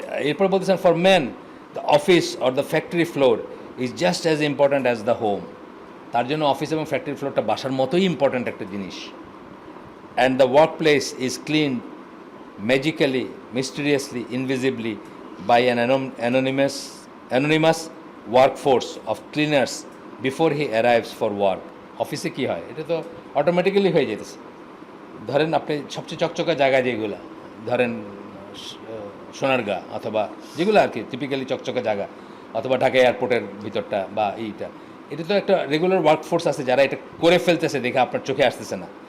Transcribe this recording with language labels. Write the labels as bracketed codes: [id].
[bn] এরপর বলতেছেন [en] For men the office or the factory floor is just as important as the home. [bn] তার জন্য office এবং factory ফ্লোরটা বাসার মতোই ইম্পর্ট্যান্ট একটা জিনিস। [en] And the workplace is clean magically, mysteriously, invisibly by an anonymous workforce of cleaners before he arrives for work. [bn] অফিসে কী হয়, এটা তো অটোমেটিক্যালি হয়ে যেতেছে। ধরেন আপনি সবচেয়ে চকচকা জায়গা যেগুলো, ধরেন সোনারগাঁ অথবা যেগুলো আর কি টিপিক্যালি চকচকা জায়গা, অথবা ঢাকা এয়ারপোর্টের ভিতরটা বা এইটা, এটা তো একটা রেগুলার ওয়ার্কফোর্স আছে যারা এটা করে ফেলতেছে দেখে আপনার চোখে আসতেছে না।